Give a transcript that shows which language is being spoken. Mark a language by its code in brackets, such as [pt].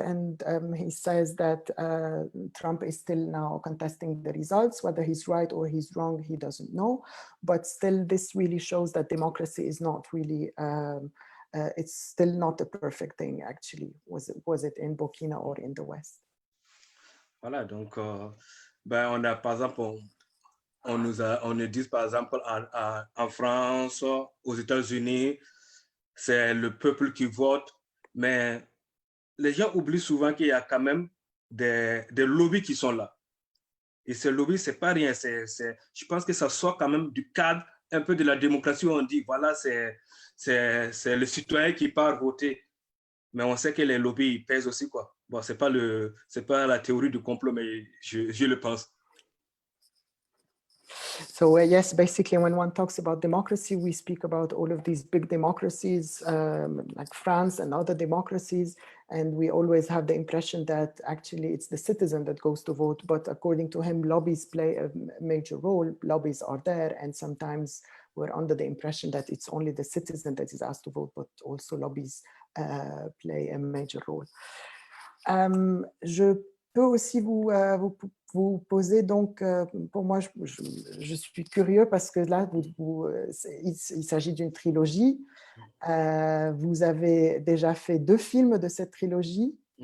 [en] And he says that Trump is still now contesting the results. Whether he's right or he's wrong, he doesn't know. But still, this really shows that democracy is not really it's still not a perfect thing, actually. Was it in Burkina or in the West? [fr] Voilà, donc, on a, par exemple, on nous dit, par exemple, en France, aux États-Unis, c'est le peuple qui vote, mais les gens oublient souvent qu'il y a quand même des lobbies qui sont là. Et ces lobbies, c'est pas rien. Je pense que ça sort quand même du cadre un peu de la démocratie où on dit, voilà, c'est le citoyen qui part voter. Mais on sait que les lobbies ils pèsent aussi, quoi. Bon, c'est pas la théorie du complot, mais je le pense. [en] So yes, basically, when one talks about democracy, we speak about all of these big democracies like France and other democracies, and we always have the impression that actually it's the citizen that goes to vote. But according to him, lobbies play a major role. Lobbies are there, and sometimes we're under the impression that it's only the citizen that is asked to vote, but also lobbies play a major role. [fr] Je peux aussi vous poser, donc, pour moi, je suis curieux parce que là, il s'agit d'une trilogie. Vous avez déjà fait 2 films de cette trilogie.